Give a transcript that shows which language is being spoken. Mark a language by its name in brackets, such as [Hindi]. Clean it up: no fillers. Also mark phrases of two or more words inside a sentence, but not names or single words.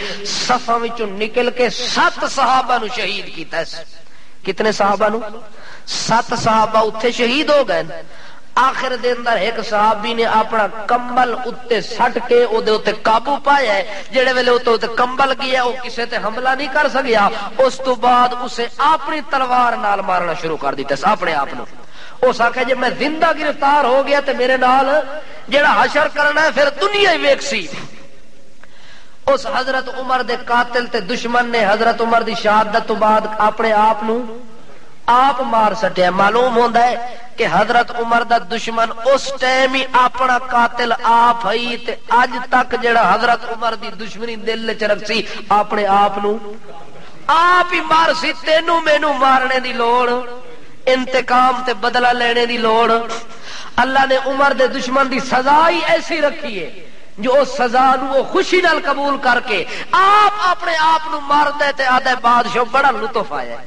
[Punjabi] صفاں وچوں نکل کے 7 صحابہ نو شہید کیتا ہے. کتنے صحابہ نو؟ 7 صحابہ اوتھے شہید ہو گئے. آخر دے اندر ایک صحابی نے اپنا کمبل اتے سٹ کے او دے اتے قابو پایا ہے. جڑے ویلے اتے کمبل گیا وہ کسے تے حملہ نہیں کر سکیا. اس تو بعد اسے اپنی تلوار نال مارنا شروع کر دیتا اپنے آپ نو. اس آخیا جی میں زندہ گرفتار ہو گیا تے میرے نال جڑا حشر کرنا ہے پھر دنیا ہی ویکھ سی. اس حضرت عمر دے قاتل تے دشمن نے حضرت عمر دی شہادت تو بعد اپنے آپ نو آپ مار سٹیا. معلوم ہوندا ہے کہ حضرت عمر دا دشمن اس ٹائم ہی اپنا قاتل آپ ہی تے اج تک جڑا حضرت عمر دی دشمنی دل وچ رکھ سی اپنے آپ نو آپ ہی مار سی. تینوں مینوں مارنے دی لوڑ, انتقام تے بدلہ لینے دی لوڑ. اللہ نے عمر دے دشمن دی سزا ہی ایسی رکھی ہے جو اس سزا نو وہ خوشی نال قبول کر کے آپ اپنے آپ نو مار دے تے آدھے بادشاہ بڑا لطف آیا ہے.